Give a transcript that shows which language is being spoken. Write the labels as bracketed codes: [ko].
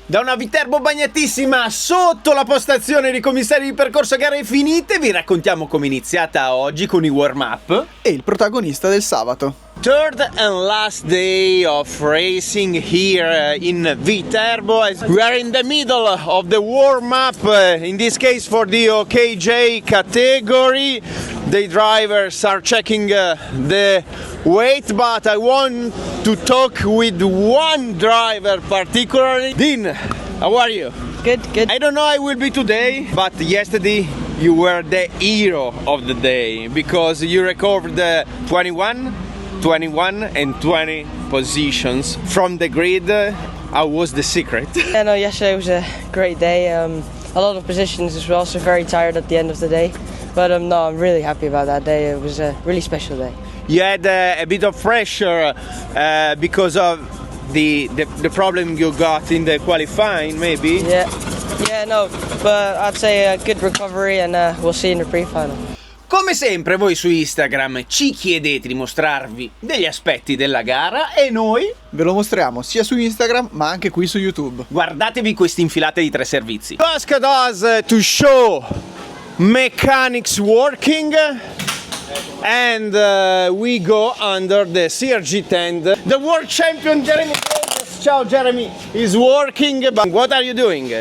[it] Da una Viterbo bagnatissima sotto la postazione dei commissari di percorso gare finite vi raccontiamo come è iniziata oggi con i warm-up e il protagonista del sabato. [en] Third and last day of racing here in Viterbo. We are in the middle of the warm-up, in this case for the OKJ category. The drivers are checking the weight, but I want to talk with one driver particularly. Dean, how are you? Good. I don't know how it will be today, but yesterday you were the hero of the day because you recovered 21 and 20 positions from the grid. How was the secret? Yeah, no, yesterday was a great day. A lot of positions as well, so very tired at the end of the day. But no, I'm really happy about that day. It was a really special day. You had a bit of pressure because of the problem you got in the qualifying, maybe? Yeah, no, but I'd say a good recovery and we'll see in the pre-final. [it] Come sempre voi su Instagram ci chiedete di mostrarvi degli aspetti della gara e noi Ve lo mostriamo sia su Instagram ma anche qui su YouTube. guardatevi questa infilata di 3 servizi. [en] WSK does to show mechanics working and we go under the CRG tent. The world champion Jeremy Davis, [it] ciao Jeremy, [en] is working, but what are you doing?